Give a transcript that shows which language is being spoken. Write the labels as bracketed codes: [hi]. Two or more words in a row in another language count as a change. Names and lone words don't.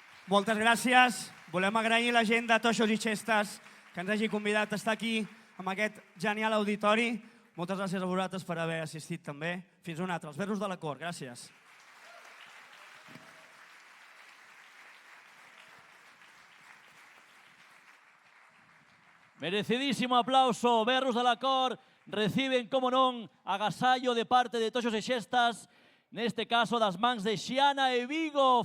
[ca] Moltes gràcies. Volem agrair a la gent de Toixos i Xestes que ens hagi convidat a estar aquí amb aquest genial auditori. Moltes gràcies a vosaltres per haver assistit també. Fins una altra. Els verros de la cort. Gràcies. [gl] Merecidísimo aplauso. Berros de la Cor reciben, como non, agasallo de parte de Toxos e Xestas, neste caso das mans de Xiana e Vigo.